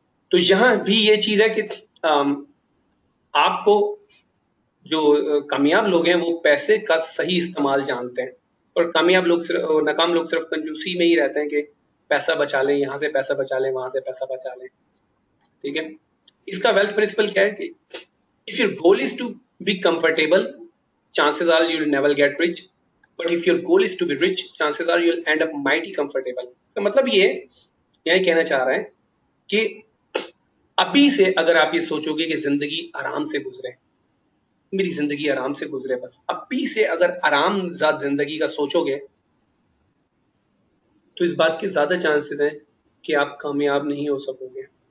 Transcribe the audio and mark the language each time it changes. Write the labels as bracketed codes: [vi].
[hi] तो यहाँ भी ये चीज है कि आपको जो कामयाब लोग हैं वो पैसे का सही इस्तेमाल जानते हैं, और कामयाब लोग सिर्फ और नाकाम लोग सिर्फ कंजूसी में ही रहते हैं कि पैसा बचा लें, यहाँ से पैसा बचा लें, वहां से पैसा बचा लें, ठीक है? इसका वेल्थ प्रिंसिपल क्या है कि [en] if your goal is to be comfortable, chances are you'll never get rich. But if your goal is to be rich, chances are you'll end up mighty comfortable. [hi] तो मतलब ये यही कहना चाह रहा है कि अभी से अगर आप ये सोचोगे कि जिंदगी आराम से गुजरे, मेरी जिंदगी आराम से गुजरे, बस अभी से अगर आरामजाद जिंदगी का सोचोगे तो इस बात के ज्यादा चांसेस हैं कि आप कामयाब नहीं हो सकोगे।